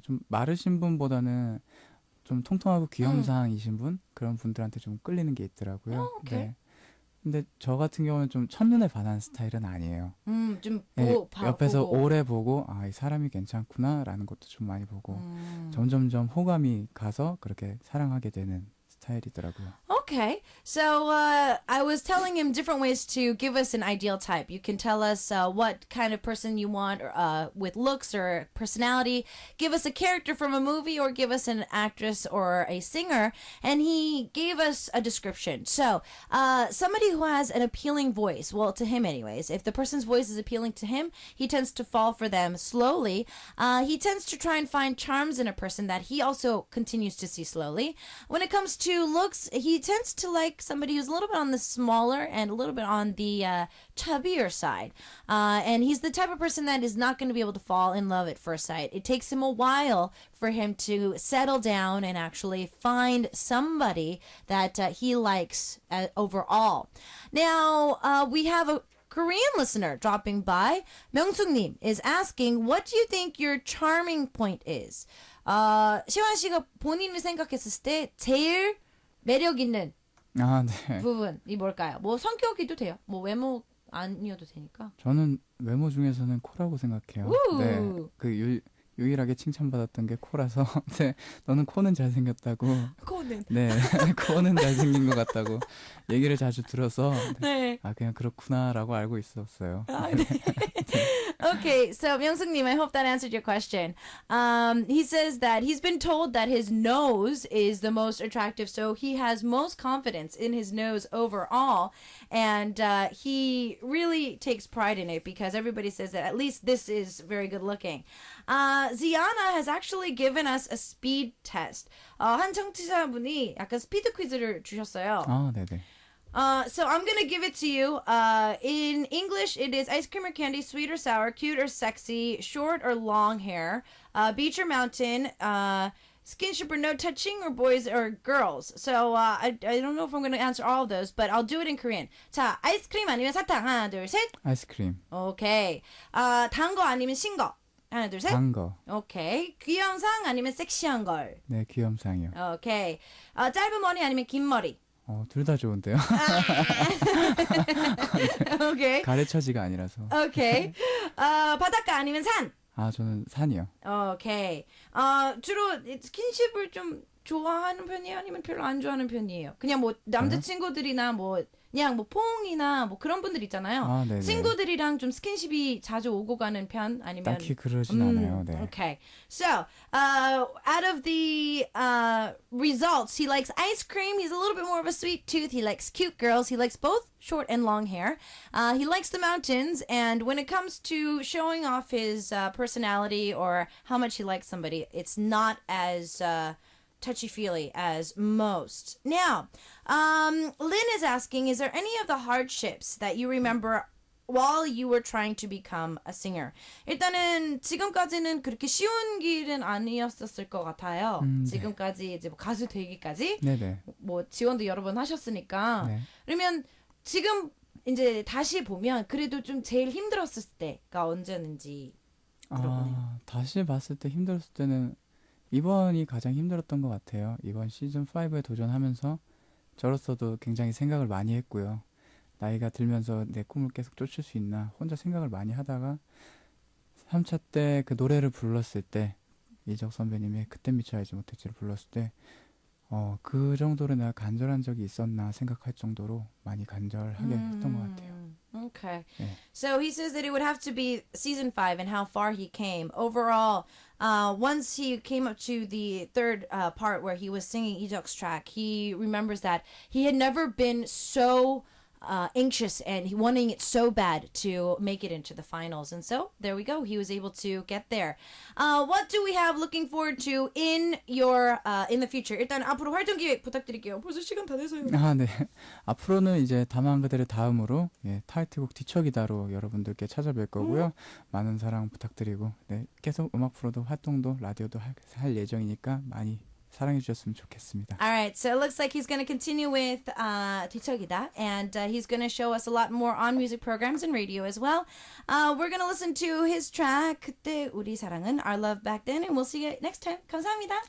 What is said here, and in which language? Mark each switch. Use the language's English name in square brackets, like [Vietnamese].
[Korean] 좀 마르신 분보다는 좀 통통하고 귀염상이신 분 그런 분들한테 좀 끌리는 게 있더라고요. 오케이. 네. 근데 저 같은 경우는 좀 첫눈에 반하는 스타일은 아니에요. 좀 네, 옆에서 보고. 오래 보고 이 사람이 괜찮구나라는 것도 좀 많이 보고 점점점 호감이 가서 그렇게 사랑하게 되는 스타일이더라고요. [English] Okay, so I was telling him different ways to give us an ideal type. You can tell us what kind of person you want with looks or personality. Give us a character from a movie or give us an actress or a singer. And he gave us a description. So somebody who has an appealing voice, well, to him anyways, if the person's voice is appealing to him, he tends to fall for them slowly. He tends to try and find charms in a person that he also continues to see slowly. When it comes to looks, he tends to like somebody who's a little bit on the smaller and a little bit on the chubbier side. And he's the type of person that is not going to be able to fall in love at first sight. It takes him a while for him to settle down and actually find somebody that he likes overall. Now, we have a Korean listener dropping by. 명숙님 is asking, what do you think your charming point is? [Korean] 시완 씨가 본인을 생각했을 때 제일 매력 있는 네. 부분이 뭘까요? 뭐 성격이도 돼요. 뭐 외모 아니어도 되니까. 저는 외모 중에서는 코라고 생각해요. 우! 네, 그 유일하게 칭찬받았던 게 코라서 네, 너는 코는 잘생겼다고. 코는. 네, 코는 잘생긴 것 같다고 얘기를 자주 들어서 네. 아 그냥 그렇구나라고 알고 있었어요. [English] Okay, so Myung-suk-님, I hope that answered your question. He says that he's been told that his nose is the most attractive, so he has most confidence in his nose overall, and he really takes pride in it because everybody says that at least this is very good looking. Ziana has actually given us a speed test. [Korean] 한 청취자분이 약간 스피드 퀴즈를 주셨어요. 아, 네네. [English] So I'm gonna give it to you. In English, it is ice cream or candy, sweet or sour, cute or sexy, short or long hair, beach or mountain, skinship or no touching, or boys or girls. So I don't know if I'm gonna answer all of those, but I'll do it in Korean. [Korean] 자, 아이스크림 아니면 사탕 하나 둘 셋. 아이스크림. 오케이. 단 거 아니면 신 거. 하나 둘 셋. 단 거. 오케이. 귀염상 아니면 섹시한 걸. 네, 귀염상이요. 오케이. 짧은 머리 아니면 긴 머리. 둘 다 좋은데요. 오케이. 가래처지가 아니라서. 오케이. 바닷가 아니면 산. 아, 저는 산이요. 오케이. 주로 스킨십을 좀 좋아하는 편이에요? 아니면 별로 안 좋아하는 편이에요? 그냥 뭐 남자친구들이나 뭐 그냥 뭐 퐁이나 뭐 그런 분들 있잖아요. 아, 네네. 친구들이랑 좀 스킨십이 자주 오고 가는 편 아니면 딱히 그러진 않아요. 네. [English] Okay. So, out of the results, he likes ice cream. He's a little bit more of a sweet tooth. He likes cute girls. He likes both short and long hair. He likes the mountains. And when it comes to showing off his personality or how much he likes somebody, it's not as touchy-feely as most. Now, Lynn is asking, is there any of the hardships that you remember while you were trying to become a singer? [Korean] 일단은 지금까지는 그렇게 쉬운 길은 아니었었을 것 같아요. 지금까지 이제 뭐 가수 되기까지 네네. 뭐 지원도 여러 번 하셨으니까. 네. 그러면 지금 이제 다시 보면 그래도 좀 제일 힘들었을 때가 언제였는지 물어보네요. 다시 봤을 때 힘들었을 때는 이번이 가장 힘들었던 것 같아요. 이번 시즌 5에 도전하면서 저로서도 굉장히 생각을 많이 했고요. 나이가 들면서 내 꿈을 계속 쫓을 수 있나 혼자 생각을 많이 하다가 3차 때 그 노래를 불렀을 때 이적 선배님의 그땐 미처 알지 못했지를 불렀을 때 그 정도로 내가 간절한 적이 있었나 생각할 정도로 많이 간절하게 했던 것 같아요. [English] Okay. [Korean] 네. [English] So he says that it would have to be season 5 and how far he came. Overall, once he came up to the third part where he was singing Ijok's track, he remembers that he had never been so anxious and he wanting it so bad to make it into the finals. And so there we go. He was able to get there. What do we have looking forward to in your in the future? [Korean] 일단 앞으로 활동 기획 부탁드릴게요. 벌써 시간 다 돼서요. 아, 네. 앞으로는 이제 다만 그대를 다음으로 타이틀곡 뒤척이다로 여러분들께 찾아뵐 거고요. 많은 사랑 부탁드리고 계속 음악 프로도 활동도 라디오도 할 예정이니까 많이 사랑해 주셨으면 좋겠습니다. [English] All right, so it looks like he's going to continue with 뒤척이다, and he's going to show us a lot more on music programs and radio as well. We're going to listen to his track 그때 우리 사랑은 Our Love Back Then, and we'll see you next time. [Korean] 감사합니다.